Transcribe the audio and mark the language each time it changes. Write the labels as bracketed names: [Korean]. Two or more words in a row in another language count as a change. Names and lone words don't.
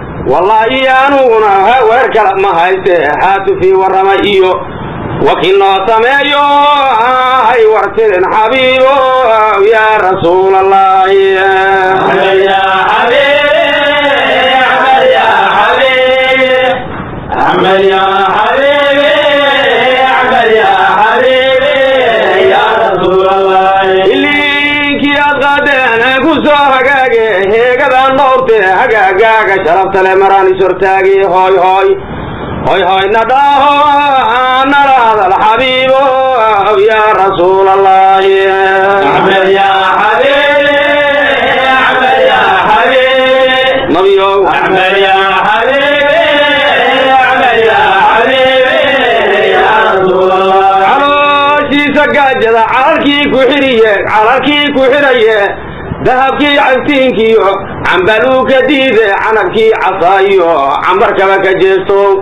[Somali] Wallaahi anuguna ha weer kala ma hayste, xaatufii warrama iyo wakiil noo sameeyo, hay wartirin xabiibo, [Arabic] يا رسول الله. أحمد يا حبيب، أحمد يا حبيب. أحمد يا حبيبي، أحمد يا حبيبي، يا رسول الله. [Somali] Iliinkii aad qaadeen ku soo hagaage, heegadaan dhowrte, hagaagaaga sharafta leh maraan is hortaagi, hooy, hooy. Hooy, hooy, na dhaho, na la hadal xabiibo, [Arabic] يا رسول الله. أحمد يا حبيبي، أحمد يا حبيبي. [Somali] Nabiyow. [Arabic] أحمد يا حبيبي، أحمد يا حبيبي، يا رسول الله. [Somali] Calooshiisa gaajada calalkii ku xidhiye, calalkii ku xidhaye, dahabkii cantiinkiyo, cambaluu ka diide, canabkii casaayo, cambarkaba ka jeesto.